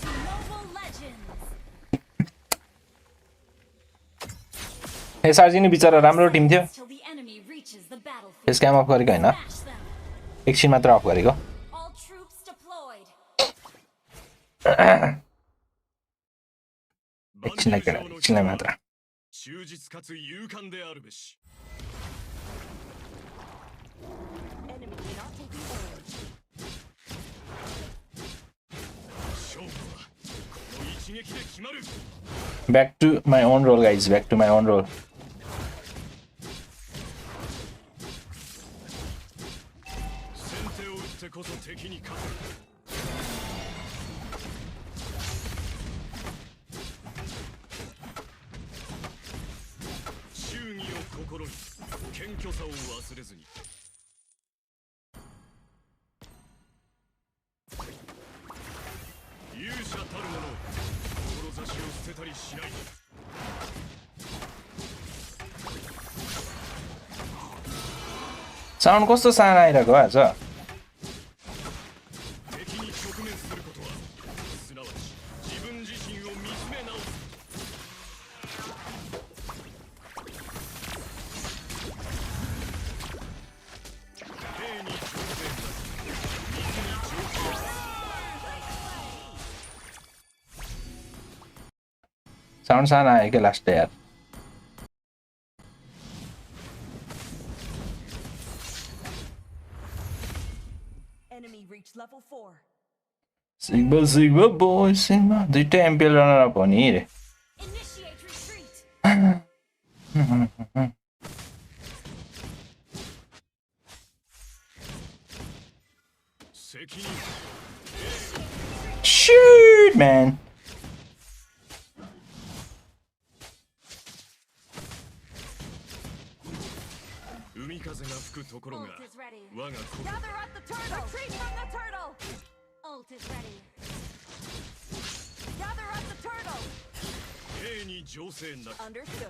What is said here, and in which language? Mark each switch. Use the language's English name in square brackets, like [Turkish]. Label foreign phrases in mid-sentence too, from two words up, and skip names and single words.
[English] Mobile Legends. [Nepali] एसआरजी नि बिचरा राम्रो टिम थियो [English] Till the enemy reaches the battlefield. [Nepali] त्यस काम अफ गरेको होइन [English] Smash them. [Nepali] एकछिन मात्र अफ गरेको [English] All troops deployed. [Nepali] एकछिनलाई केटा एकछिनलाई मात्र [Japanese] 忠実かつ勇敢であるべし。 [English] Enemy not taking orange. [Japanese] 勝負はこの一撃で決まる。 [English] back to my own role guys back to my own role [Japanese] 先手を打ってこそ敵に勝つ。忠義を心に謙虚さを忘れずに。勇者たる者志を捨てたりしない。 [Nepali] साउन्ड कस्तो सानो आइरहेको आज [Japanese] 敵に直面することはすなわち自分自身を見つめ直す。兵に挑戦だ。水に上級。 [Nepali] साउन्ड सानो आयो क्या लास्ट यार [English] Enemy reached level 4. sigma sigma boy sigma [Nepali] दुईटै एमपिएल [English] runner up [Nepali] हो नि रे [English] Initiate retreat. Shoot man [Japanese] 海風が吹くところが [English] Ult is ready. [Japanese] 我が子 [English] Gather at the turtle. Retreat from the turtle. Ult is ready. Gather at the turtle. [Japanese] 兵に情勢なく [English] Understood.